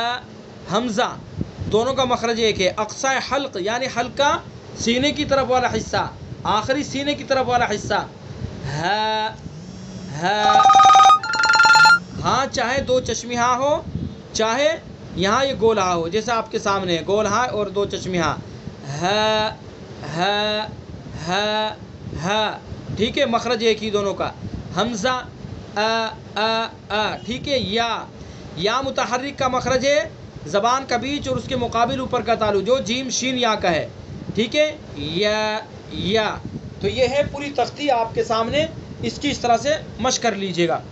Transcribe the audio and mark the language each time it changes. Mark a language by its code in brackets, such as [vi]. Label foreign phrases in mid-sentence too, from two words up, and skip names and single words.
[ur] حمزہ، دونوں کا مخرج ایک ہے، [ar] اقصی حلق [ur] یعنی حلق کا سینے کی طرف والا حصہ، آخری سینے کی طرف والا حصہ. ہا ہا. ہاں، چاہے دو چشمی ہاں ہو، چاہے یہاں یہ گول ہاں ہو، جیسے آپ کے سامنے ہے گول ہاں اور دو چشمی ہاں. ہا ہا ہا ہا. ٹھیک ہے. مخرج ایک ہی دونوں کا. حمزہ، آ آ آ. ٹھیک ہے. یا، یا متحرک کا مخرج ہے، زبان کا بیچ اور اس کے مقابل اوپر کا تعلق جو جیم شین یا کا ہے. ٹھیک ہے. یا یا. تو یہ ہے پوری تختی آپ کے سامنے، اس کی اس طرح سے مشق کر لیجئے گا.